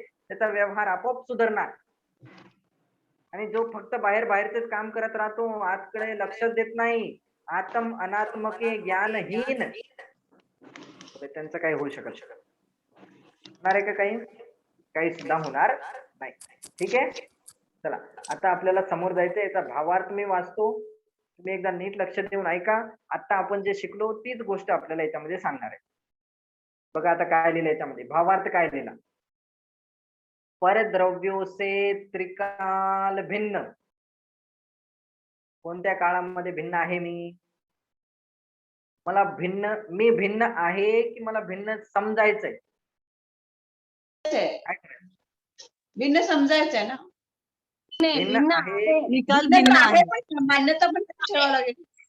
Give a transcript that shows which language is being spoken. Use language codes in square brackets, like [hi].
[mr] त्याचा व्यवहार आपोआप सुधारणार. आणि जो फक्त बाहेरचेच काम करत राहतो, आतकडे लक्षच देत नाही, [hi] आत्म अनात्मके ज्ञानहीन, [mr] त्यांचं काही होऊ शकत नाही का? काही सुद्धा होणार नाही. ठीक आहे, चला आता आपल्याला समोर जायचं. याचा भावार्थ मी वाचतो, तुम्ही एकदा नीट लक्ष देऊन ऐका. आता आपण जे शिकलो तीच गोष्ट आपल्याला याच्यामध्ये सांगणार आहे. बघा आता काय लिहिलं याच्यामध्ये, भावार्थ काय लिहिला. [hi] परद्रव्यो से त्रिकाल भिन्न. [mr] कोणत्या काळामध्ये भिन्न आहे मी? मला मी भिन्न आहे की मला भिन्न समजायचंय? काय करायचं? भिन्न समजायचंय ना. नाही, भिन्न भिन्न आहे. आहे. निकाल भिन्न आहे पण मान्यता पण ठेवावं लागेल.